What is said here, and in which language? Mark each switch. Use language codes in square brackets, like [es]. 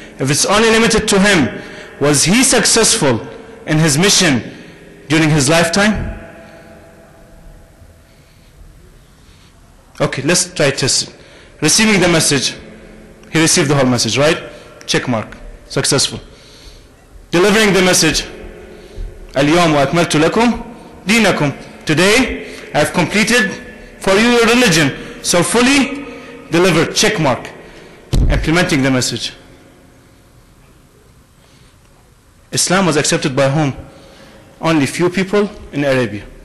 [en] If it's only limited to him, was he successful in his mission during his lifetime? Okay, let's try to test it. Receiving the message, he received the whole message, right? Check mark, successful. Delivering the message, [ar] اليوم وأكملت لكم دينكم. [en] Today I have completed for you your religion. So fully delivered, check mark. Implementing the message. Islam was accepted by whom? Only few people in Arabia.